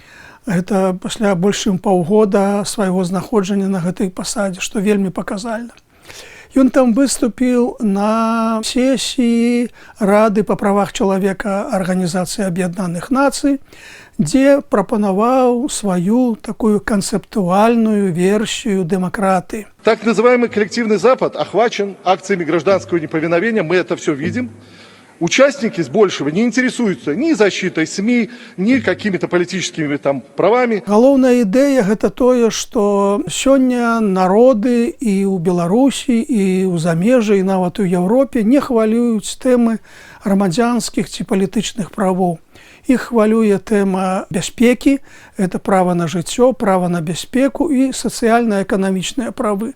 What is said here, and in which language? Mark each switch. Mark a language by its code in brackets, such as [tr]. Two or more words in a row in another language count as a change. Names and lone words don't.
[be] Гэта пасля больш чым паўгода свайго знаходжання на гэтай пасадзе, што вельмі паказальна. Ён там выступіў на сесіі Рады па правах чалавека Арганізацыі Аб'яднаных Нацый, дзе прапанаваў сваю такую [ru] концептуальную версию демократии. Так называемый коллективный Запад охвачен акциями гражданского неповиновения, мы это все видим. Участники с большего не интересуются ни защитой СМИ, ни какими-то политическими правами. [be] Галоўная ідэя гэта тое, што сёння народы і ў Беларусі, і ў замежжы, і нават у Еўропе не хвалююць тэмы грамадзянскіх ці палітычных правоў. Іх хвалюе тэма бяспекі, это права на жыццё, права на бяспеку і сацыяльна-эканамічныя правы.